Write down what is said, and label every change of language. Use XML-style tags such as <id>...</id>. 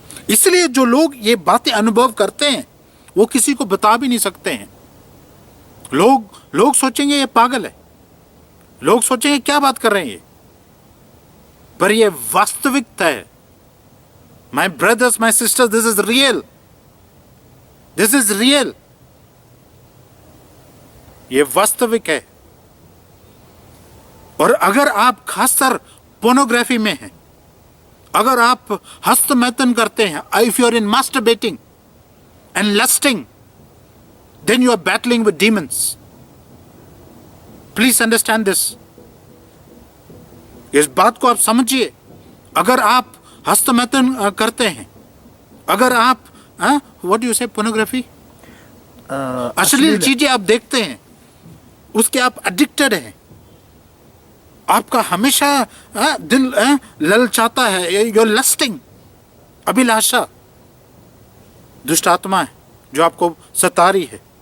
<hi>इसलिए जो लोग ये बातें अनुभव करते हैं, वो किसी को बता भी नहीं सकते हैं. लोग सोचेंगे ये पागल है, लोग सोचेंगे क्या बात कर रहे हैं ये. पर ये वास्तविकता है.</hi> <en>My brothers, my sisters, this is real. This is real.</en> <hi>ये वास्तविक है. और अगर आप खासकर पोर्नोग्राफी में हैं, अगर आप हस्तमैथुन करते हैं,</hi> <en>if you are in masturbating and lusting, then you are battling with demons. Please understand this.</en> <hi>इस बात को आप समझिए. अगर आप हस्तमैथुन करते हैं, अगर आप</hi> <en>what do you say</en> <hi>पोर्नोग्राफी, अश्लील चीजें आप देखते हैं, उसके आप एडिक्टेड हैं, आपका हमेशा दिल ललचाता है,</hi> <en>your lusting,</en> <hi>अभिलाषा, दुष्ट आत्मा है जो आपको सता रही है.</hi>